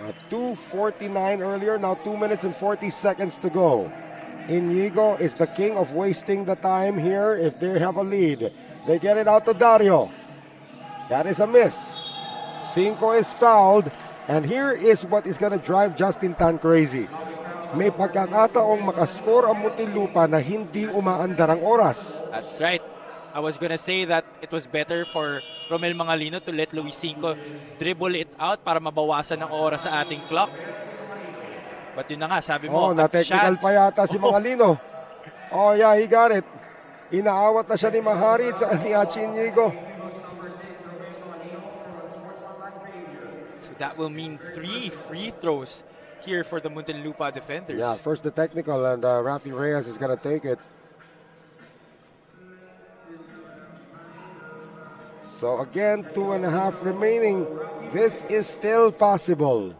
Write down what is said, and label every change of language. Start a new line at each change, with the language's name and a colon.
English: 2:49 earlier, now 2 minutes and 40 seconds to go. Inigo is the king of wasting the time here if they have a lead. They get it out to Dario. That is a miss. Cinco is fouled, and here is what is going to drive Justin Tan crazy.
Filipino: May pagkakataong makascore ang Muntinlupa na hindi umaandar ang oras.
English: That's right. I was gonna say that it was better for Romel Mangalino to let Luis Cinco dribble it out
Filipino: para mabawasan ang oras sa ating clock. But yun na nga, sabi mo, na-technical pa yata si Mangalino.
English: Oh yeah, he got it.
Filipino: Inaawat na siya ni Mahari at ni Inigo.
English: So that will mean 3 free throws here for the Muntinlupa defenders. Yeah, first the technical, and Rafi Reyes is gonna take it. So again, 2.5 remaining. This is still possible.